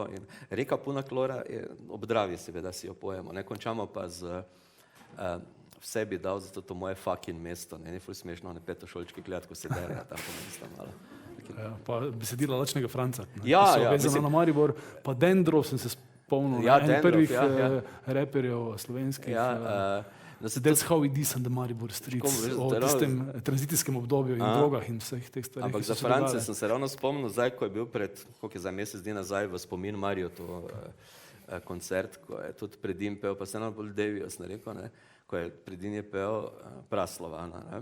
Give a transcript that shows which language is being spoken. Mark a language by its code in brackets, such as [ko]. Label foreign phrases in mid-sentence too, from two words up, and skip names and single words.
[sl] In Reka puna klora je ob Dravi, seveda si jo pojemo, ne, končamo pa z vse bi dal za to moje fucking mesto, ne, ni ful smešno, ne, petošolčki gledati, ko se derejo tam po mesto malo. Ja, pa besedila Lačnega Franca, ne, ja, ki so vezana na Maribor, pa Dendrov sem se spomnil, ja, en prvih reperjev slovenskih. [en] That's how we descend the Maribor streets, [sl] o tistem tranzicijskem obdobju in drogah in vseh teh stvarih. Ampak za France sem se ravno spomnil, zdaj, ko je bil koliko je za mesec dni nazaj v spomin Mariotu koncert, ko je tudi Predin pel, pa se nam bolj Devijo, sem rekel, ne, ko je Predin je pel Praslovana, ne.